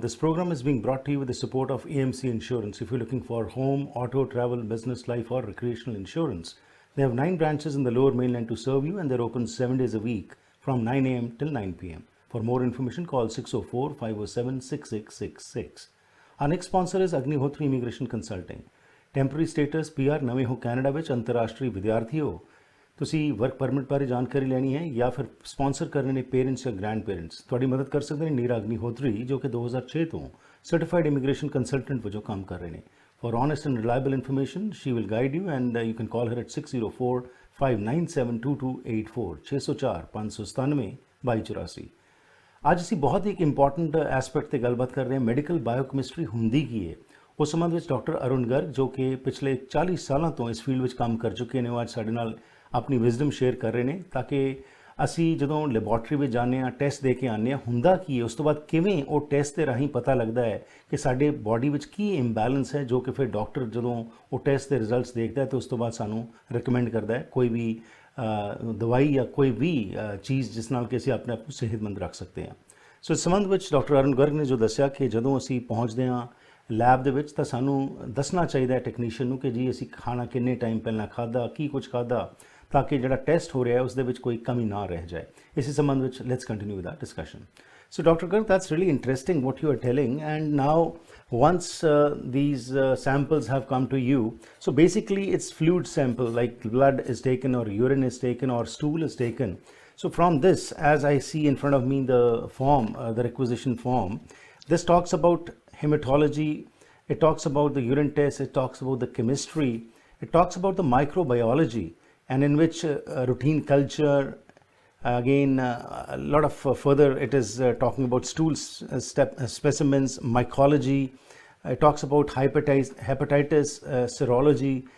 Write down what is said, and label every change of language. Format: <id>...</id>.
<en>This program is being brought to you with the support of AMC Insurance. If you're looking for home, auto, travel, business, life or recreational insurance, they have 9 branches in the lower mainland to serve you, and they're open 7 days a week from 9 a.m. till 9 p.m. For more information, call 604-507-6666. Our next sponsor is Agnihotri Immigration Consulting. Temporary status PR</en> <pa>ਨਵੇਂ ਹੋ Canada ਵਿੱਚ ਅੰਤਰਰਾਸ਼ਟਰੀ ਵਿਦਿਆਰਥੀ ਹੋ, ਤੁਸੀਂ work permit ਬਾਰੇ ਜਾਣਕਾਰੀ ਲੈਣੀ ਹੈ ਜਾਂ ਫਿਰ ਸਪਾਂਸਰ ਕਰਨੇ ਨੇ ਪੇਰੈਂਟਸ ਜਾਂ ਗ੍ਰੈਂਡ ਪੇਰੈਂਟਸ, ਤੁਹਾਡੀ ਮਦਦ ਕਰ ਸਕਦੇ ਨੇ ਨੀਰਾ ਅਗਨੀਹੋਤਰੀ, ਜੋ ਕਿ 2006 ਤੋਂ ਸਰਟੀਫਾਈਡ ਇਮੀਗ੍ਰੇਸ਼ਨ ਕੰਸਲਟੈਂਟ ਵਜੋਂ ਕੰਮ ਕਰ ਰਹੇ ਨੇ।</pa> <en>For honest and reliable information, she will guide you, and you can call her at 604-597-2284 604-597-2284।</en> <pa>ਅੱਜ ਅਸੀਂ ਬਹੁਤ ਹੀ ਇੱਕ ਇੰਪੋਰਟੈਂਟ ਐਸਪੈਕਟ ਤੇ ਗੱਲਬਾਤ ਕਰ ਰਹੇ ਹਾਂ, ਮੈਡੀਕਲ ਬਾਇਓਕੈਮਿਸਟਰੀ ਹੁੰਦੀ ਕੀ ਹੈ। ਉਸ ਸੰਬੰਧ ਵਿੱਚ ਡਾਕਟਰ ਅਰੁਣ ਗਰਗ, ਜੋ ਕਿ ਪਿਛਲੇ 40 ਸਾਲਾਂ ਤੋਂ ਇਸ ਫੀਲਡ ਵਿੱਚ ਕੰਮ ਕਰ ਚੁੱਕੇ ਨੇ, ਉਹ ਅੱਜ ਸਾਡੇ ਨਾਲ ਆਪਣੀ ਵਿਜ਼ਡਮ ਸ਼ੇਅਰ ਕਰ ਰਹੇ ਨੇ ਤਾਂ ਕਿ ਅਸੀਂ ਜਦੋਂ ਲੈਬੋਰਟਰੀ ਵਿੱਚ ਜਾਂਦੇ ਹਾਂ, ਟੈਸਟ ਦੇ ਕੇ ਆਉਂਦੇ ਹਾਂ, ਹੁੰਦਾ ਕੀ ਹੈ, ਉਸ ਤੋਂ ਬਾਅਦ ਕਿਵੇਂ ਉਹ ਟੈਸਟ ਦੇ ਰਾਹੀਂ ਪਤਾ ਲੱਗਦਾ ਹੈ ਕਿ ਸਾਡੇ ਬਾਡੀ ਵਿੱਚ ਕੀ ਇੰਬੈਲੈਂਸ ਹੈ, ਜੋ ਕਿ ਫਿਰ ਡਾਕਟਰ ਜਦੋਂ ਉਹ ਟੈਸਟ ਦੇ ਰਿਜ਼ਲਟਸ ਦੇਖਦਾ ਹੈ ਤਾਂ ਉਸ ਤੋਂ ਬਾਅਦ ਸਾਨੂੰ ਰਿਕਮੈਂਡ ਕਰਦਾ ਹੈ ਕੋਈ ਵੀ ਦਵਾਈ ਜਾਂ ਕੋਈ ਵੀ ਚੀਜ਼ ਜਿਸ ਨਾਲ ਕਿ ਅਸੀਂ ਆਪਣੇ ਆਪ ਨੂੰ ਸਿਹਤਮੰਦ ਰੱਖ ਸਕਦੇ ਹਾਂ। ਸੋ ਇਸ ਸੰਬੰਧ ਵਿੱਚ ਡਾਕਟਰ ਅਰੁਣ ਗਰਗ ਨੇ ਜੋ ਦੱਸਿਆ ਕਿ ਜਦੋਂ ਅਸੀਂ ਪਹੁੰਚਦੇ ਹਾਂ ਲੈਬ ਦੇ ਵਿੱਚ ਤਾਂ ਸਾਨੂੰ ਦੱਸਣਾ ਚਾਹੀਦਾ ਹੈ ਟੈਕਨੀਸ਼ੀਅਨ ਨੂੰ ਕਿ ਜੀ ਅਸੀਂ ਖਾਣਾ ਕਿੰਨੇ ਟਾਈਮ ਪਹਿਲਾਂ ਖਾਧਾ, ਕੀ ਕੁਝ ਖਾਧਾ, ਤਾਂ ਕਿ ਜਿਹੜਾ ਟੈਸਟ ਹੋ ਰਿਹਾ ਹੈ ਉਸ ਦੇ ਵਿੱਚ ਕੋਈ ਕਮੀ ਨਾ ਰਹਿ ਜਾਏ। ਇਸੇ ਸੰਬੰਧ ਵਿੱਚ</pa> <en>Let's continue with our discussion. So Dr. Garg, that's really interesting what you are telling. And now once these samples have come to you, so basically it's fluid sample like blood is taken or urine is taken or stool is taken. So from this, as I see in front of me the form, the requisition form, this talks about hematology, it talks about the urine test, it talks about the chemistry, it talks about the microbiology, and in which routine culture, again a lot of further it is talking about stool specimens, mycology, it talks about hepatitis serology.</en>